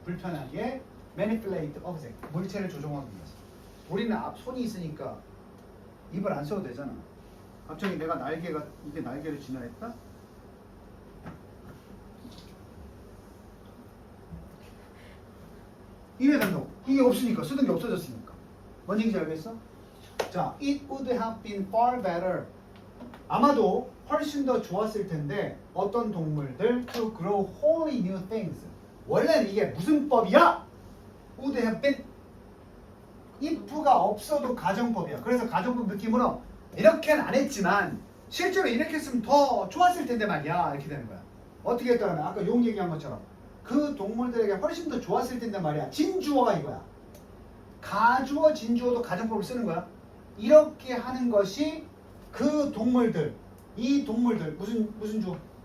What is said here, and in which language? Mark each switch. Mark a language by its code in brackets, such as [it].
[ko] 불편하게 [en] manipulate object. [ko] 물체를 조종하기 위해서. 우리는 손이 있으니까 입을 안 써도 되잖아. 갑자기 내가 이게 날개를 진화했다? 이래야 된다고. 이게 없으니까. 쓰던 게 없어졌으니까. 뭔 얘기인지 알겠어? [en] 자, it would have been far better. [ko] 아마도 훨씬 더 좋았을 텐데 어떤 동물들 [en] to grow wholly new things. [ko] 원래는 이게 무슨 법이야? would have been if가 없어도 가정법이야. 그래서 가정법 느낌으로 이렇게는 안 했지만 실제로 이렇게 했으면 더 좋았을 텐데 말이야. 이렇게 되는 거야. 어떻게 했다면 아까 용 얘기한 것처럼 그 동물들에게 훨씬 더 좋았을 텐데 말이야. 진주어가 이거야. 가주어, 진주어도 가정법을 쓰는 거야. 이렇게 하는 것이 그 동물들, 이 동물들 무슨 주어?